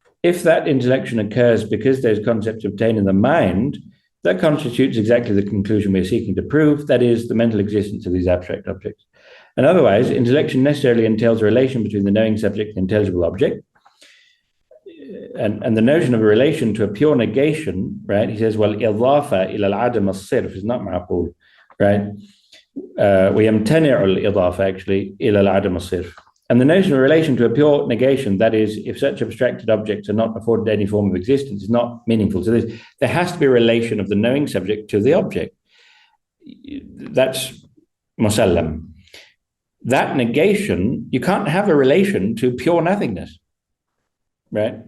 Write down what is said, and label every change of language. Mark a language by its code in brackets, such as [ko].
[en] If that intellection occurs because those concepts obtain in the mind, that constitutes exactly the conclusion we're seeking to prove, that is, the mental existence of these abstract objects. And otherwise, intellection necessarily entails a relation between the knowing subject and the intelligible object. And the notion of a relation to a pure negation, right? He says, well, idafa ila al-adam al-sirf is not ma'qul, right? [ar] ويمتنع الإضافة [en] actually [ar] إلى العدم الصرف. [en] And the notion of relation to a pure negation, that is, if such abstracted objects are not afforded any form of existence, is not meaningful. So there has to be a relation of the knowing subject to the object. that's musallam. That negation, you can't have a relation to pure nothingness, right?